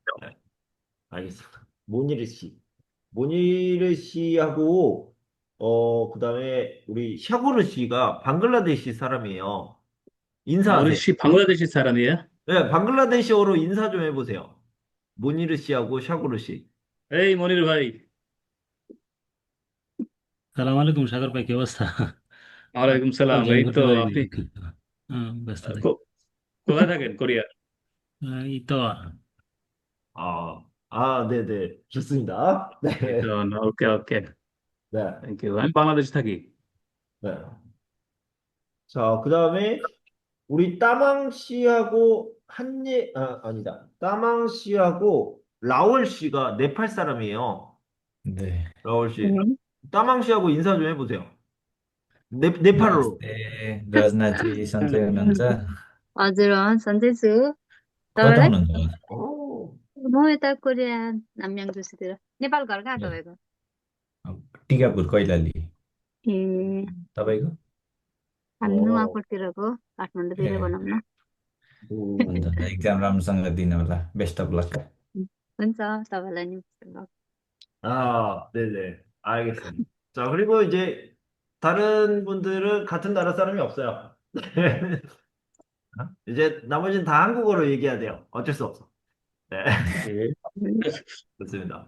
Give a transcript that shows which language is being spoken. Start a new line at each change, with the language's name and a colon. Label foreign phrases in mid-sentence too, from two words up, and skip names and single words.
Korean: 네, 알겠습니다. 모니르 씨. 모니르 씨하고, 그다음에 우리 샤구르 씨가 방글라데시 사람이에요. 모니르 인사하세요. 씨 방글라데시 사람이에요? 네, 방글라데시어로 인사 좀 해보세요. 모니르 씨하고 샤구르 씨.
Bangla: এই মনির ভাই, সালাম আলাইকুম সাগর ভাই, কি অবস্থা? 음, ওয়ালাইকুম সালাম। 음, এই তো 음, আপনি ব্যস্ত থাকি। 음. কোথায় থাকেন কোরিয়া? এই তো
Korean: 네네. 좋습니다.
Bangla: এই তো
Korean: 네,
English: okay okay,
Korean: 네,
English: thank you.
Bangla: আমি বাংলাদেশে থাকি।
Korean: 네. 자, 그다음에 우리 따망 씨하고 아니다. 따망 씨하고 라울 씨가 네팔 사람이에요. 네. 라울 씨. 따망 씨하고 인사 좀 해보세요. 네팔어로.
Nepali: नमस्ते रजनाजी सन्चै हुनुहुन्छ हजुर सन्चै छु कता तपाईँलाई हुनुहुन्छ 오, म यता कोरिया नामयाङ जोशीतिर नेपाल घर कहाँ ए, तपाईँको अब टिकापुर कैलाली ए तपाईँको हामी 어, नुवाकोटतिरको ए काठमाडौँतिर भनौँ न हुन्छ 오. हुन्छ इक्जाम राम्रोसँग दिनु होला
English: best of luck
Nepali: हुन्छ तपाईँलाई नि
Korean: 네네. 알겠습니다. 자, 그리고 이제 다른 분들은 같은 나라 사람이 없어요. 이제 나머지는 다 한국어로 얘기해야 돼요. 어쩔 수 없어. 네, 예. 좋습니다.